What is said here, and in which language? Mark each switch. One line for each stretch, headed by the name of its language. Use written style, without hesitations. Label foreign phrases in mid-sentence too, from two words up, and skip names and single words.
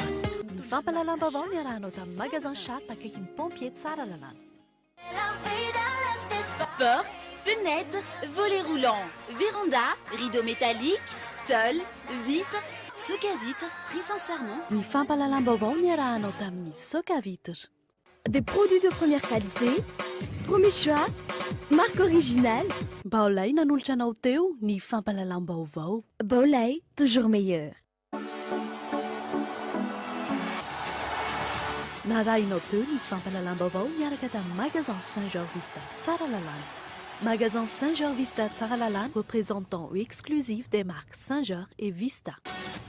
Malagasy: Ny fampahalalam-baovao ny arahanao tamin'ny magasin Shap akaiky ny pompier tsara lalàna.
French: Porte, fenêtre, volets roulants, véranda, rideaux métalliques, tôle, vitres, soc à vitres, tris en serment.
Malagasy: Ny fampahalalam-baovao ny arahanao tamin'ny soc à vitres.
French: Des produits de première qualité, premier choix, marque originale.
Malagasy: Baolay nanolotra anao teo ny fampahalalam-baovao.
French: Baolay, toujours meilleur.
Malagasy: Narahinao teo ny fampahalalam-baovao miaraka tamin'ny magasin Saint-Georges Vista tsara lalàna. Magasin Saint-Georges Vista tsara lalàna,
French: représentant exclusif des marques Saint-Georges et Vista.